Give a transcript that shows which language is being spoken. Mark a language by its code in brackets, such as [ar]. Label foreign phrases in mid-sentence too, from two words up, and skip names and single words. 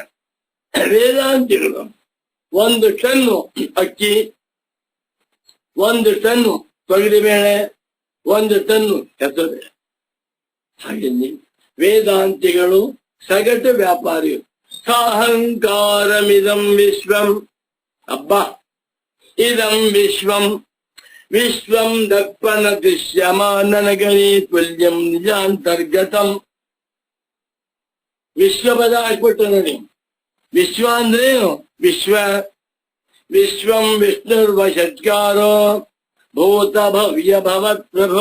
[kn] ವೇದಾಂತಿಗಳು 1 ಟನ್ನು ಅಕ್ಕಿ, 1 ಟನ್ನು ತೊಗರಿಬೇಳೆ, 1 ಟನ್ನು ಹೆಸರುಬೇಳೆ. ಹಾಗೆ ವೇದಾಂತಿಗಳು ಸಗಟು ವ್ಯಾಪಾರಿಗಳು. [sa] ಸಾಹಂಕಾರಮಿದಂ ವಿಶ್ವಂ. ಅಬ್ಬಾ, ಇದಂ ವಿಶ್ವಂ ವಿಶ್ವಂ ದರ್ಪಣ ದೃಶ್ಯಮಾನನಗರಿ ತುಲ್ಯಂ ನಿಜಾಂತರ್ಗತಂ. [kn] ವಿಶ್ವ ಪದ ಹಾಕ್ಬಿಟ್ಟು ನೋಡಿ. ವಿಶ್ವ ಅಂದ್ರೇನು? [sa] ವಿಶ್ವ ವಿಶ್ವಂ ವಿಷ್ಣುರ್ವಷಟ್ಕಾರೋ ಭೂತ ಭವ್ಯ ಭವತ್ ಪ್ರಭು.